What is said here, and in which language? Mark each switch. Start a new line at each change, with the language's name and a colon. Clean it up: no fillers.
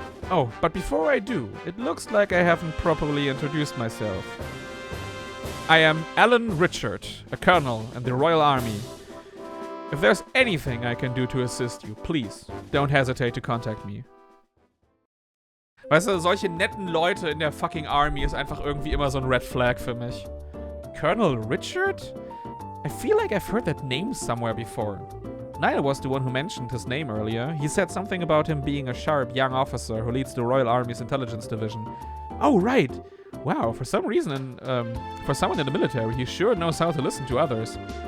English: Oh, but before I do, it looks like I haven't properly introduced myself. I am Alan Richard, a colonel in the Royal Army. If there's anything I can do to assist you, please don't hesitate to contact me.
German: Weißt du, solche netten Leute in der fucking Army ist einfach irgendwie immer so ein Red Flag für mich.
English: Colonel Richard? I feel like I've heard that name somewhere before. Niall was the one who mentioned his name earlier. He said something about him being a sharp young officer who leads the Royal Army's intelligence division. Oh, right. Wow, for some reason, for someone in the military, he sure knows how to listen to others.